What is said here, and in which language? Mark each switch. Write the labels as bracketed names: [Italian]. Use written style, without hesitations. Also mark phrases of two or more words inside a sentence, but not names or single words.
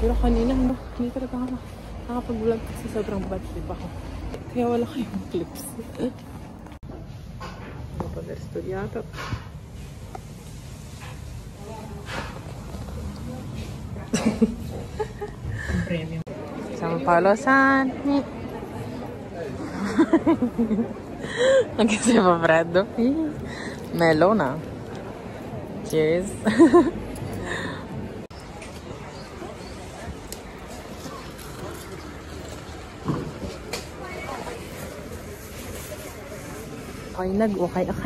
[Filipino] Pero kanina, hindi talaga ako nakapag-vlog kasi sobrang [English] bad trip [Filipino] ako. Kaya wala kayong clips. Napag-estudyado. Premium. [Italian] San Paolo San. Anche se fa freddo. [Filipino] Melona. Cheers. Okay, nag-okay.